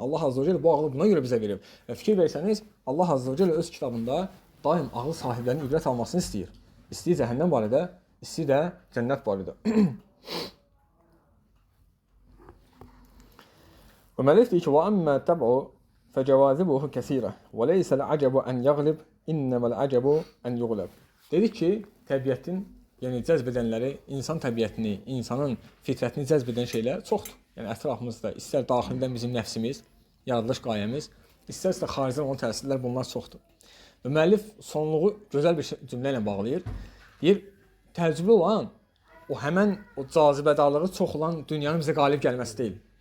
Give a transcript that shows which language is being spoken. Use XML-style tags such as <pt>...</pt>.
<az>Allah Azza və Cəllə bu ağılı buna görə bizə verib. Və fikir versəniz, Allah Azza və Cəllə öz kitabında daim ağıl sahiblərinin ibrət almasını istəyir. İstəyir cəhənnəm barədə, istəyir də cənnət barədə. Və müəllif deyir ki,</az> <ar>وَأَمَّا تَبْعُ فَجَوَازِبُهُ كَثِيرًا وَلَيْسَ الْعَجَبُ أَنْ يَغْلِبْ إِنَّمَا الْعَجَبُ أَنْ يُغْلَبْ.</ar> <az>Dedik ki, təbiətin, yəni cəzb edənləri, insan təbiətini, insanın fitrətini cəzb edən şeylər çoxdur. Yəni ətrafımızda, istər daxildən bizim nəfsimiz, yaradılış qayəmiz, istərsə də xaricdən olan təsirlər bunlar çoxdur. Və müəllif sonluğu gözəl bir cümlə ilə bağlayır. Deyir, təəccüblü olan o həmən o cazibədarlığı çox olan dünyanın bizə qalib gəlməsi deyil.</az>